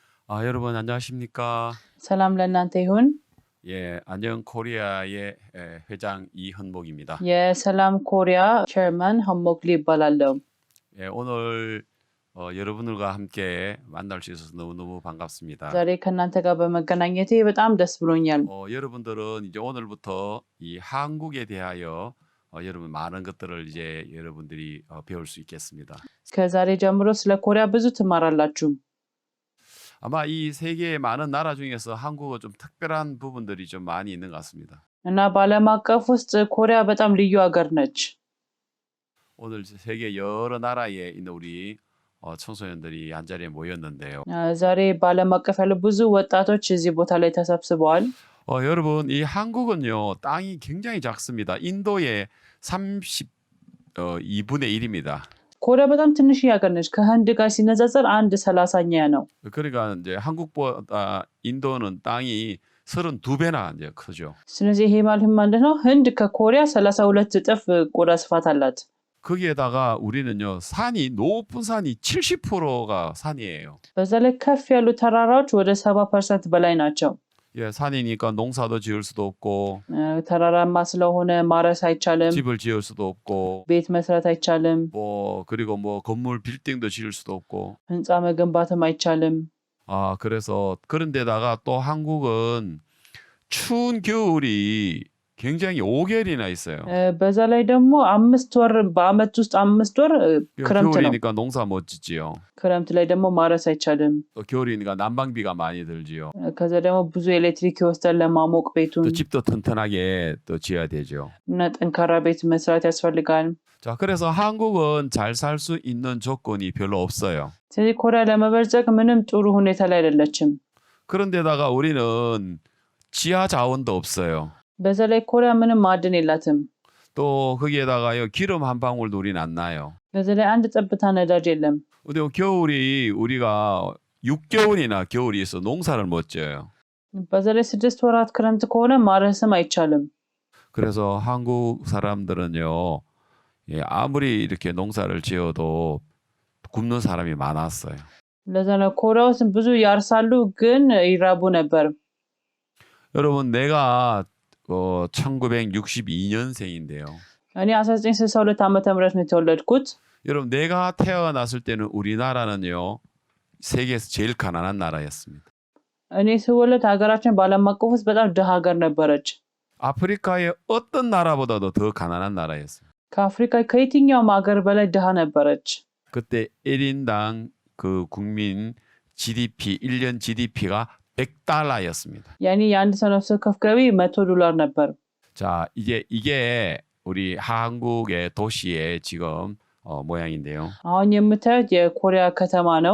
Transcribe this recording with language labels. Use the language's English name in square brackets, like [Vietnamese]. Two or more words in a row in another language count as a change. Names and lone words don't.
[Korean] 여러분 안녕하십니까? [Amharic] ሰላም ለእናንተ ይሁን። [Korean] 예, 안녕 코리아의 회장 이현목입니다. [Amharic] የሰላም ኮሪያ ቸርማን ሀሞክሊ ይባላለሁ። [Korean] 예, 오늘 여러분들과 함께 만날 수 있어서 너무너무 반갑습니다. [Amharic] ዛሬ ከእናንተ ጋር በመገናኘቴ በጣም ደስ ብሎኛል። [Korean] 여러분들은 이제 오늘부터 이 한국에 대하여 여러분 많은 것들을 이제 여러분들이 배울 수 있겠습니다. [Amharic] ከዛሬ ጀምሮ ስለ ኮሪያ ብዙ ትማራላችሁ። [Korean] 아마 이 세계의 많은 나라 중에서 한국은 좀 특별한 부분들이 좀 많이 있는 것 같습니다. [Amharic] እና በዓለም አቀፍ ውስጥ ኮሪያ በጣም ልዩ ሀገር ነች። [Korean] 오늘 세계 여러 나라에 있는 우리 청소년들이 한 자리에 모였는데요. [Amharic] ዛሬ በዓለም አቀፍ ያሉ ብዙ ወጣቶች እዚህ ቦታ ላይ ተሰብስበዋል። [Korean] 여러분, 이 한국은요, 땅이 굉장히 작습니다. 인도의 32분의 1입니다. [Amharic] ኮሪያ በጣም ትንሽ ሀገር ነች። ከህንድ ጋር ሲነጻጸር 1/30ኛ ነው። [Korean] 그러니까 이제 한국보다 인도는 땅이 32배나 이제 크죠. [Amharic] ስለዚህ ይሄ ማለት ነው ህንድ ከኮሪያ 32 እጥፍ ቆዳ ስፋት አላት። [Korean] 거기에다가 우리는요, 높은 산이 70%가 산이에요. [Amharic] በዛ ላይ ከፍ ያሉ ተራራዎች ወደ 70% በላይ ናቸው። [Korean] 예, 산이니까 농사도 지을 수도 없고, [Amharic] ተራራማ ስለሆነ ማረስ አይቻልም፣ [Korean] 집을 지을 수도 없고, [Amharic] ቤት መስራት አይቻልም፣ [Korean] 그리고 건물 빌딩도 지을 수도 없고. [Amharic] ህንፃ መገንባትም አይቻልም። [Korean] 그래서 그런 데다가 또 한국은 추운 겨울이 굉장히 5개월이나 있어요. [Amharic] በዛ ላይ ደግሞ 5 ወር በአመት ውስጥ 5 ወር ክረምት ነው። [Korean] 겨울이니까 농사 못 짓지요. [Amharic] ክረምት ላይ ደግሞ ማረስ አይቻልም። [Korean] 또 겨울이니까 난방비가 많이 들지요. [Amharic] ከዛ ደግሞ ብዙ ኤሌክትሪክ ይወስዳል ለማሞቅ ቤቱን። [Korean] 또 집도 튼튼하게 또 지어야 되죠. [Amharic] እና ጠንካራ ቤት መስራት ያስፈልጋል። [Korean] 자, 그래서 한국은 잘 살 수 있는 조건이 별로 없어요. [Amharic] ስለዚህ ኮሪያ ለመበልጸግ ምንም ጥሩ ሁኔታ ላይ አይደለችም። [Korean] 그런데다가 우리는 지하 자원도 없어요. [Amharic] በዛ ላይ ኮሪያ ምንም ማዕድን የላትም። [Korean] 또 거기에다가요 기름 한 방울도 우린 안 나요. [Amharic] በዛ ላይ አንድ ጠብታ ነዳጅ የለም። [Korean] 근데 겨울이 우리가 6개월이나 겨울이 있어 농사를 못 지어요. [Amharic] በዛ ላይ 6 ወራት ክረምት ከሆነ ማረስም አይቻልም። [Korean] 그래서 한국 사람들은요, 예, 아무리 이렇게 농사를 지어도 굶는 사람이 많았어요. [Amharic] ለዛ ነው ኮሪያ ውስጥ ብዙ ያርሳሉ ግን ይራቡ ነበር። [Korean] 여러분, 내가 1962년생인데요. [Amharic] እኔ 1962 ዓመተ ምህረት ነው የተወለድኩት። [Korean] 여러분, 내가 태어났을 때는 우리나라는요, 세계에서 제일 가난한 나라였습니다. [Amharic] እኔ ስወለድ ሀገራችን በዓለም አቀፍ ውስጥ በጣም ድሃ ሀገር ነበረች። [Korean] 아프리카의 어떤 나라보다도 더 가난한 나라였어요. [Amharic] ከአፍሪካ ከየትኛውም ሀገር በላይ ድሃ ነበረች። [Korean] 그때 1인당 그 국민 GDP 1년 GDP가 $100였습니다. [Amharic] ያኔ የአንድ ሰው ነፍስ ወከፍ ገቢ $100 ነበር። [Korean] 자, 이게 우리 한국의 도시의 지금 모양인데요. [Amharic] አሁን የምታዩት የኮሪያ ከተማ ነው።